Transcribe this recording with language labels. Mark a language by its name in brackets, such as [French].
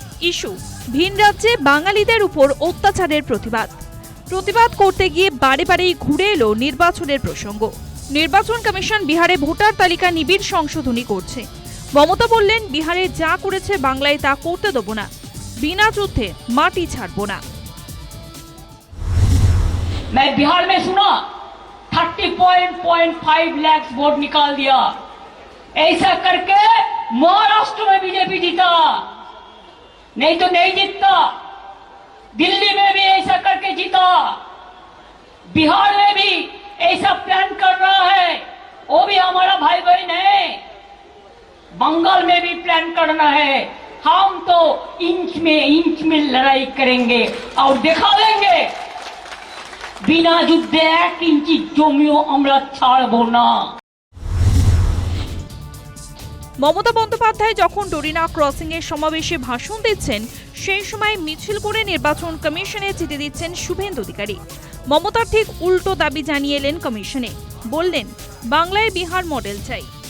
[Bangla] Issue ভিন রাজ্যে বাঙালিদের উপর অত্যাচারের প্রতিবাদ করতে গিয়ে বারে বারেই ঘুরে এলো নির্বাচনের প্রসঙ্গ। নির্বাচন কমিশন বিহারে ভোটার তালিকা নিবিড় সংশোধনী করছে। মমতা বললেন, বিহারে যা করেছে বাংলায় তা করতে দেব না, বিনা যুদ্ধে মাটি ছাড়ব না। [Hindi] मैं बिहार में सुना 30.5 लाख वोट निकाल दिया। ऐसा करके महाराष्ट्र में बीजेपी जीता, नहीं तो नहीं जीतता। दिल्ली में भी ऐसा करके जीता, बिहार में भी ऐसा प्लान कर रहा है, वो भी हमारा भाई बहन है। बंगाल में भी प्लान करना है। हम तो इंच में लड़ाई करेंगे और दिखा देंगे [Bangla] बिना युद्धे 1 इंची जमिও আমরা ছাড়ব না। মমতা বন্দ্যোপাধ্যায় যখন ডোরিনা ক্রসিং এর সমাবেশে ভাষণ দিচ্ছেন, সেই সময় মিছিল করে নির্বাচন কমিশনে চিঠি দিচ্ছেন শুভেন্দু অধিকারী। মমতার ঠিক উল্টো দাবি জানিয়ে এলেন কমিশনে, বললেন বাংলায় বিহার মডেল চাই।